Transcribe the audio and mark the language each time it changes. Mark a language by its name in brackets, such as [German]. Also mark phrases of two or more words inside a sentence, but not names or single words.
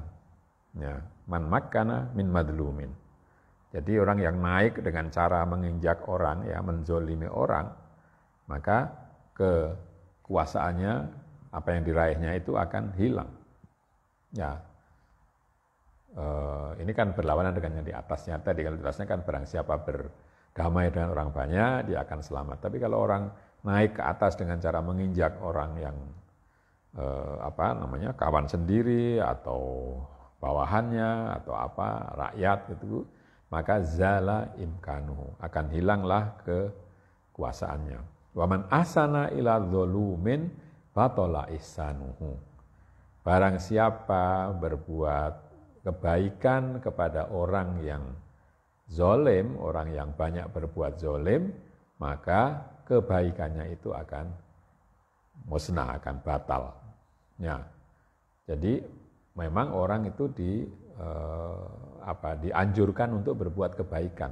[Indonesian] Ya, [Arabic] من مكن من مظلوم. [Indonesian] Jadi orang yang naik dengan cara menginjak orang, ya, menzolimi orang, maka kekuasaannya, apa yang diraihnya itu akan hilang. Ya, ini kan berlawanan dengan yang di atasnya tadi. Kalau di atasnya kan barang siapa berdamai dengan orang banyak, dia akan selamat. Tapi kalau orang naik ke atas dengan cara menginjak orang yang kawan sendiri atau bawahannya atau rakyat gitu, maka [Arabic] زال إمكانه, [Indonesian] akan hilanglah kekuasaannya. [Arabic] ومن أحسن إلى ظلوم بطل إحسانه. [Indonesian] Barang siapa berbuat kebaikan kepada orang yang zolim, orang yang banyak berbuat zolim, maka kebaikannya itu akan musnah, akan batal. Ya. Jadi memang orang itu dianjurkan untuk berbuat kebaikan.